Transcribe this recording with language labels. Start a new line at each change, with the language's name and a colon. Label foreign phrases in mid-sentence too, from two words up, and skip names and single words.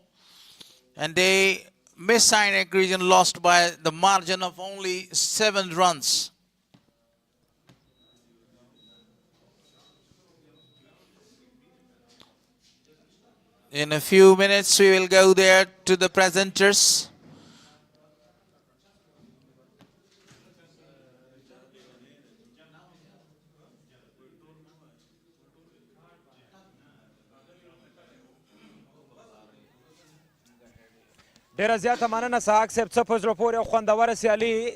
English: And they Mis-e-Ainak region lost by the margin of only 7 runs. In a few minutes, we will go there to the presenters.
Pashto: ډیره زیاته مننه سحاق صاحب، څه په زړه پورې او خوندوره سیالي.